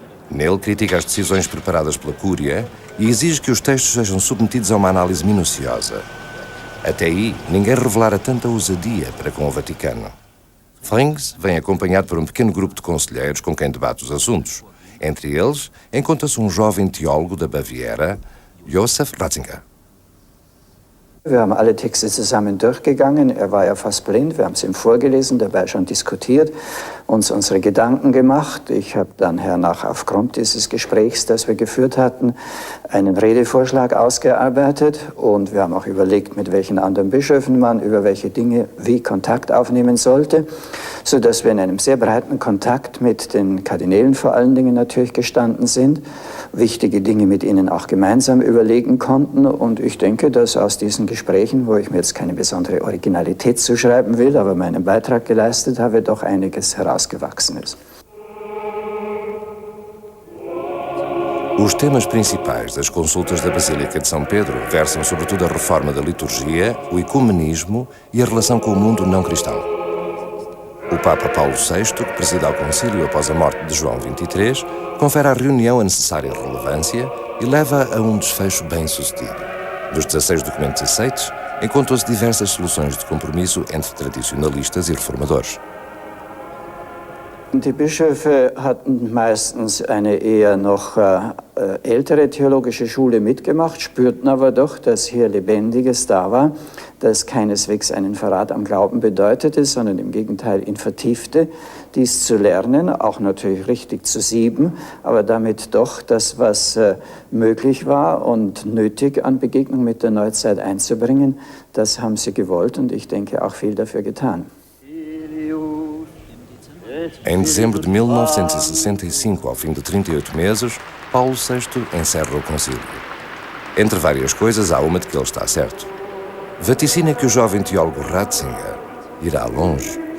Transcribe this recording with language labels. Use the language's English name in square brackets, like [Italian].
[Portuguese] Nele critica as decisões preparadas pela Cúria e exige que os textos sejam submetidos a uma análise minuciosa. Até aí, ninguém revelara tanta ousadia para com o Vaticano. Frings vem acompanhado por um pequeno grupo de conselheiros com quem debate os assuntos. Entre eles, encontra-se um jovem teólogo da Baviera, Josef Ratzinger. [German] Wir haben alle Texte zusammen durchgegangen. Er war ja fast blind. Wir haben es ihm vorgelesen, dabei schon diskutiert, uns unsere Gedanken gemacht. Ich habe dann hernach aufgrund dieses Gesprächs, das wir geführt hatten, einen Redevorschlag ausgearbeitet. Und wir haben auch überlegt, mit welchen anderen Bischöfen man über welche Dinge wie Kontakt aufnehmen sollte, sodass wir in einem sehr breiten Kontakt mit den Kardinälen vor allen Dingen natürlich gestanden sind. wichtige Dinge mit ihnen auch gemeinsam überlegen konnten. Und ich denke, dass aus diesen Gesprächen, wo ich mir jetzt keine besondere Originalität zuschreiben will, aber meinen Beitrag geleistet habe, doch einiges herausgewachsen ist. [Portuguese] Os temas principais das consultas da Basílica de São Pedro versam sobretudo a reforma da liturgia, o ecumenismo e a relação com o mundo não cristão. O Papa Paulo VI, que presida ao concílio após a morte de João XXIII, confere à reunião a necessária relevância e leva a um desfecho bem-sucedido. Dos 16 documentos aceitos, encontram-se diversas soluções de compromisso entre tradicionalistas e reformadores. [German] Die Bischöfe hatten meistens eine eher noch ältere theologische Schule mitgemacht, spürten aber doch, dass hier Lebendiges da war, das keineswegs einen Verrat am Glauben bedeutete, sondern im Gegenteil ihn vertiefte, dies zu lernen, auch natürlich richtig zu sieben, aber damit doch das, was möglich war und nötig an Begegnung mit der Neuzeit einzubringen, das haben sie gewollt und ich denke auch viel dafür getan. [Portuguese] Em dezembro de 1965, ao fim de 38 meses, Paulo VI encerra o concílio. Entre várias coisas, há uma de que ele está certo. Vaticina que o jovem teólogo Ratzinger irá longe.